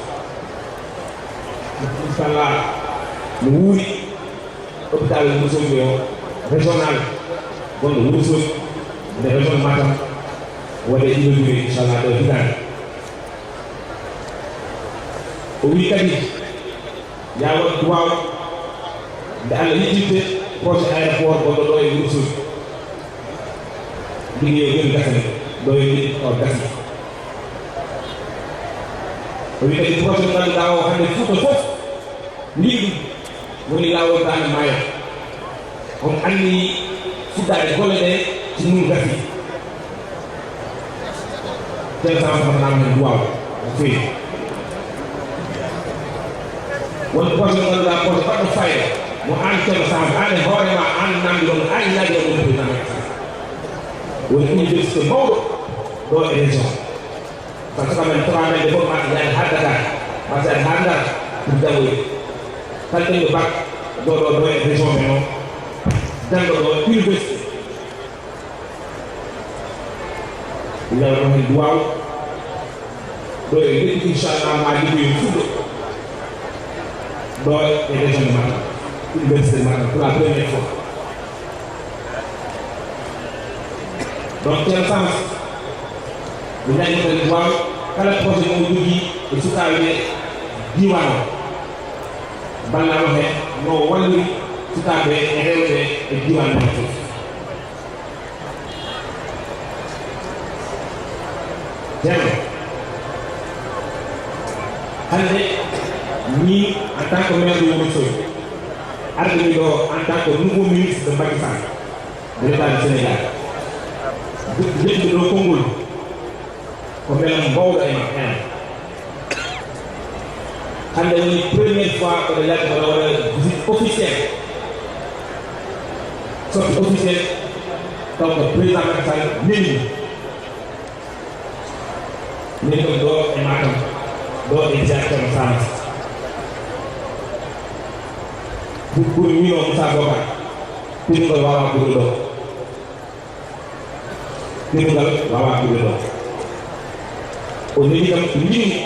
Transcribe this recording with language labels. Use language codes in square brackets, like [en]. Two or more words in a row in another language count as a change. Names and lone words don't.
[ff] inchallah no wuuri hôpital Wourossogui o régional gonɗo Wourossogui nde région Matam waɗe inauguré inchallah ɗo hitande o wi kadi ya waɗ duwaw nde Allah yejjirte [fr] projet aéroport [ff] gonɗo ɗo e Wourossogui ligguey o joni gasane ɗo e ɗi o gasi o wi kadi projet mo ngannduɗaa o hannde Fuuta fof lii ɗum woni laawol Dande Maayo on anni fuɗɗaade golle ɗe so num gasi [fr] tel temps [ff] sofatanaama hen duwaw no feewi won projet mo ngannduɗaa projet baɗɗo fayda mo aan Ceerno Sadio aan e hoorema aan namdi ɗon aan ñaagi ɗon ɗum président Macky Sall woni université mawɗo ɗo e région [fr] par ce que [ff] men toka men de fof mata yaade ha Dakar mata yaade ha Ndar pour janggoyde kalɗen yo bac ɗo e région men o janggo ɗo université yawno hen duwaw ɗo e leɗɗi inchallah ma liggoyi fuɗɗo ɗo e région de Matam université de Matam [fr] pour la première fois [ff] donc Ceerno Samas mi ñaƴnoten duwaw kala projet mo jogui e sukaɓe ɓe diwan o ballamo hen no walliri sukaɓe e rewɓe e diwan men fof ceerno hande min [fr] en tant que maire de Wourossogui [ff] ardemi ɗo [fr] en tant que nouveau ministre de Macky Sall de l'état du Sénégal [ff] jeɗɗi ɗo konngol ko belam mbawɗo e ma en hande woni [fr] première fois [ff] oɗo yalta oɗo waɗa [fr] visite officielle sortie officielle donc président [ff] Macky Sall neni min ɗon ɗo e Matam ɗo e Ceerno Samas pour wino Moussa Bocar tinnugal wawa ɓuuri ɗo tinnugal wawa ɓuuri ɗo o neni kam mbimi